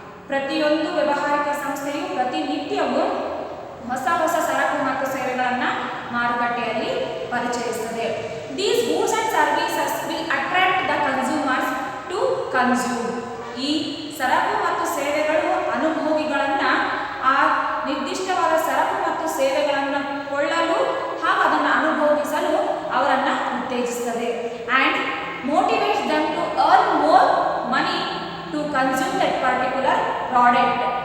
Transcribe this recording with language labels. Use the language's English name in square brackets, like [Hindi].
[Kannada] ಪ್ರತಿಯೊಂದು ವ್ಯಾವಹಾರಿಕ ಸಂಸ್ಥೆಯು ಪ್ರತಿನಿತ್ಯವೂ ಹೊಸ ಹೊಸ ಸರಕು ಮತ್ತು ಸೇವೆಗಳನ್ನು ಮಾರುಕಟ್ಟೆಯಲ್ಲಿ ಪರಿಚಯಿಸುತ್ತದೆ. [English] These goods and services will attract the consumers to consume. [Kannada] ಈ ಸರಕು ಮತ್ತು ಸೇವೆಗಳು ಅನುಭೋಗಿಗಳನ್ನು ಆ ನಿರ್ದಿಷ್ಟವಾದ ಸರಕು ಮತ್ತು ಸೇವೆಗಳನ್ನು ಕೊಳ್ಳಲು ಹಾಗೂ ಅದನ್ನು ಅನುಭವಿಸಲು ಅವರನ್ನು ಉತ್ತೇಜಿಸುತ್ತದೆ. [English] And motivates them to earn more money to consume that particular product.